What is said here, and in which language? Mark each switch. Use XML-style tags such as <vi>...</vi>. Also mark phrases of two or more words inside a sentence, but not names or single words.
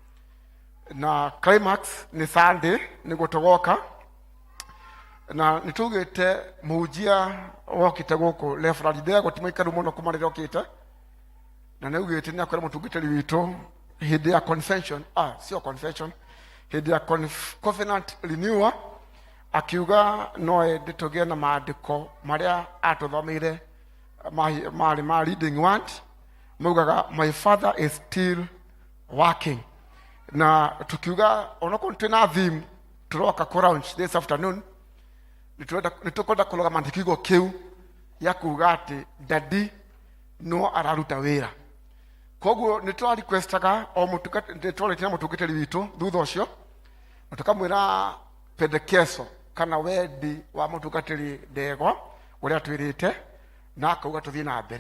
<ki>Na climax nĩ Sunday nĩguo tũgoka, na nĩ tugĩte mũhunjia wokĩte gũkũ Reverend Ndegwa ti mũikaru mũno kuma rĩrĩa okĩte, na nĩ ugĩte nĩ akwĩra mũtungatĩri witũ hĩndĩ ya convention, sio convention, hĩndĩ ya</ki> <en>covenant renewal,</en> <ki>akiuga no ende tũgĩe na maandĩko marĩa atũthomeire marĩ ma</ki> <en>reading word</en> <ki>maugaga</ki> <en>my father is still working.</en> <ki>Na tukiuga onokorwo twĩna theme tũroka kũ launch</ki> <en>this afternoon,</en> <ki>nĩ tũkwenda kũroga mandĩkigo kĩu ya kuga atĩ daddy no araruta wĩra. Koguo nĩ tũra requestaga o tũrĩtie na mũtungatĩri witũ thutha ũcio na tũkamwĩra pendekeso kana wendi wa mũtungatĩri Ndegwa ũrĩa twĩrĩte na akauga tũthiĩ na mbere.</ki>